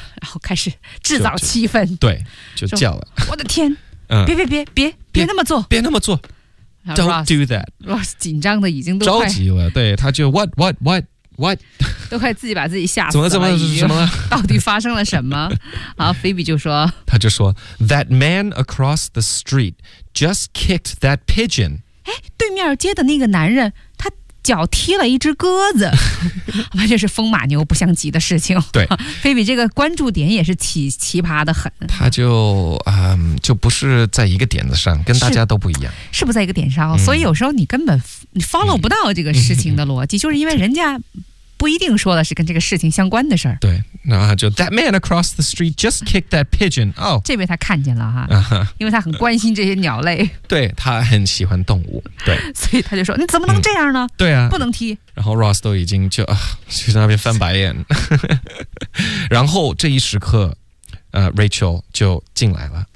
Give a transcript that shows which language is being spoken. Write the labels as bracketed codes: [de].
[zh] 然后开始制造气氛，对，就叫了，我的天、别那么做，别那么做， [en] Don't do that. [zh] Ross 紧张的已经都着急了，对，他就 what 都快自己把自己吓死了，怎么了？到底发生了什么？好 ，Phoebe 就说，他就说 [en] that man across the street just kicked that pigeon. [zh] 哎，对面街的那个男人，他脚踢了一只鸽子，完全是风马牛不相及的事情。对，Phoebe 这个关注点也是奇葩的很。他就不是在一个点子上，跟大家都不一样。是不在一个点上、所以有时候你根本你 follow 不到这个事情的逻辑，就是因为人家不一定说的是跟这个事情相关的事儿。对，然后就 [en] that man across the street just kicked that pigeon。 [zh] 哦，这边他看见了哈，因为他很关心这些鸟类。对，他很喜欢动物。对，所以他就说：“你怎么能这样呢？” 对啊，不能踢。然后 Ross 都已经就在那边翻白眼。然后这一时刻，Rachel 就进来了。